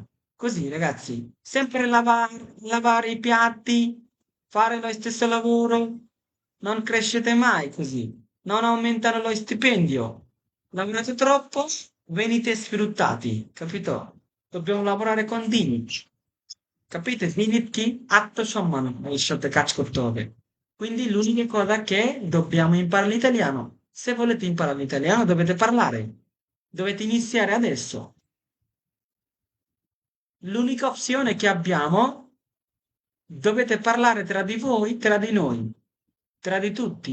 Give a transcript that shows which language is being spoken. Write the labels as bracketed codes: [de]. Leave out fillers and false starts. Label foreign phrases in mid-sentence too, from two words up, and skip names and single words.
[it] Così, ragazzi, sempre lavare i piatti, fare lo stesso lavoro, non crescete mai così, non aumentano lo stipendio. Lavorate troppo venite sfruttati, capito? Dobbiamo lavorare con Dinit. [bn] Capite? Dinit কি? আত্মসম্মান এর সাথে কাজ করতে হবে। [it] Quindi l'unica cosa che dobbiamo imparare l'italiano. Se volete imparare l'italiano dovete parlare. Dovete iniziare adesso. L'unica opzione che abbiamo, dovete parlare tra di voi, tra di noi, tra di tutti.